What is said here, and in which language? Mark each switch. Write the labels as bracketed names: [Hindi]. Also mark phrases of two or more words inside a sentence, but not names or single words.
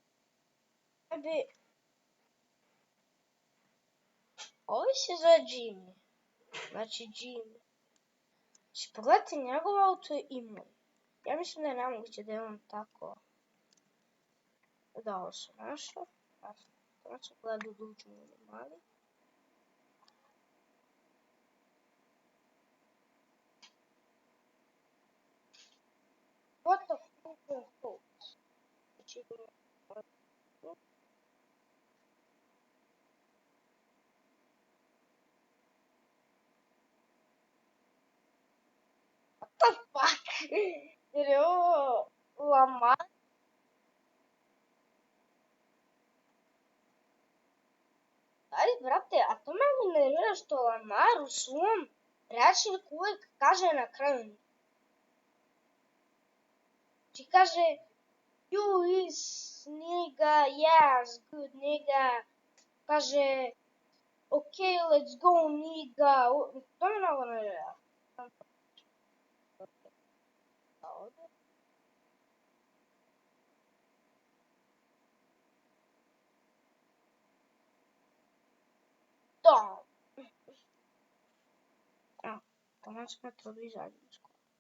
[Serbian] Ovi se zove Jimmy. Znači Jimmy. Znači pogledajte njegov auto i moj. Ja mislim da je nemoguće da je on tako... Da, ovo su naša. Znači gledaju da uđemo u mali. [English] What the fuck is this? Znači... What the fuck? [Serbian] Jer je ovo Lamar. Ali, brate, a to me nervira što Lamar u svom rečniku uvijek kaže na kraju. Znači kaže, [English] you is nigga, yes, good nigga. Kaže, okay, let's go nigga. [Serbian] To me mnogo nervira. Da. Evo, tamo smo to izađemo skoro.